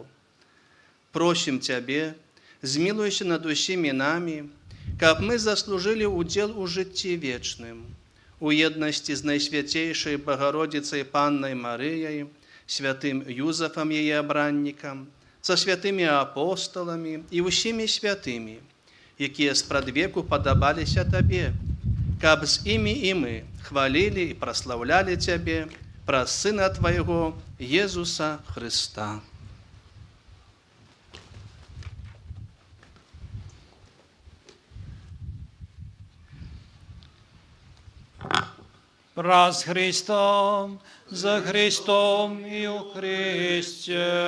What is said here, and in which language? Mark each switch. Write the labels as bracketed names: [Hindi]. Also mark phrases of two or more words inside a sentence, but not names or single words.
[Belarusian] Просім Цябе, змілуйся над усімі намі, каб мы заслужылі ўдзел у жыцці вечным, у еднасці з Найсвяцейшай Багародзіцай Паннай Марыяй, святым Юзефам яе абраннікам, са святымі апостоламі і ўсімі святымі, якія спрадвеку падабаліся Табе, каб з імі і мы хвалілі і праслаўлялі Цябе праз Сына Твайго Езуса Христа. Раз Христом, за Христом і у Христі.